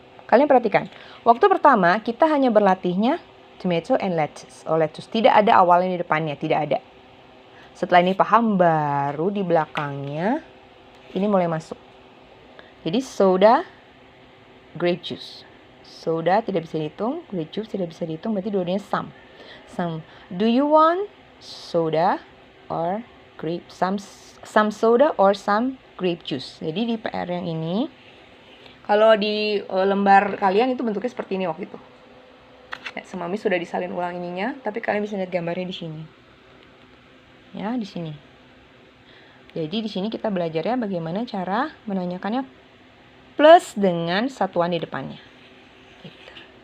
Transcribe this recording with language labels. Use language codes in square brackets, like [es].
[id] Kalian perhatikan, waktu pertama kita hanya berlatihnya [en] tomato and lettuce. Lettuce. [id] Tidak ada awalnya di depannya. Tidak ada. Setelah ini paham, baru di belakangnya ini mulai masuk. Jadi soda, grape juice. Soda tidak bisa dihitung. Grape juice tidak bisa dihitung. Berarti dua-duanya some. Some. [en] Do you want soda or grape? Some soda or some grape juice. [id] Jadi di PR yang ini, kalau di lembar kalian itu bentuknya seperti ini waktu itu. Sama Miss sudah disalin ulang ininya, tapi kalian bisa lihat gambarnya di sini. Ya, di sini. Jadi di sini kita belajarnya bagaimana cara menanyakannya plus dengan satuan di depannya. Gitu.